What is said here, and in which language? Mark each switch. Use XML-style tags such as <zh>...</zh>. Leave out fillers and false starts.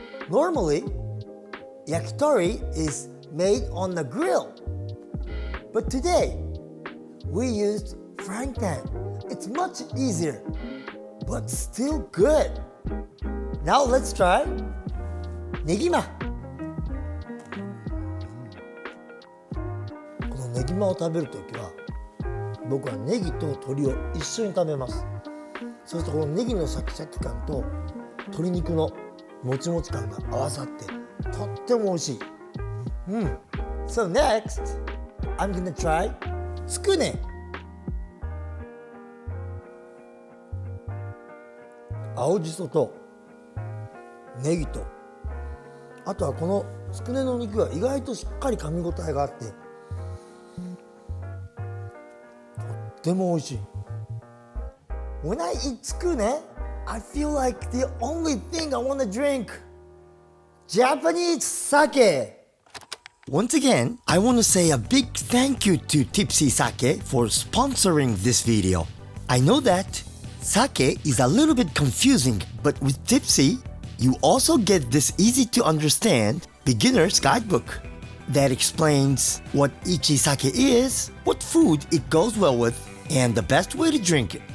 <en>Normally, yakitori is made on the grill, but today we used frying pan. It's much easier, but still good. Now let's try ネギマ。</en> <ja>このネギマを食べるときは僕はネギと鶏を一緒に食べます。そうするとこのネギのシャキシャキ感と鶏肉のもちもち感が合わさってとっても美味しい。</ja> <en>So next, I'm gonna try つくね。</en> <ja>青じそとネギと、あとはこのつくねの肉が意外としっかり噛み応えがあってとっても美味しい。</ja> <en>When I eat つくね, I feel like the only thing I want to drink Japanese sake. Once again, I want to say a big thank you to Tipsy Sake for sponsoring this video. I know that sake is a little bit confusing, but with Tipsy, you also get this easy to understand beginner's guidebook that explains what each sake is, what food it goes well with, and the best way to drink it.</en>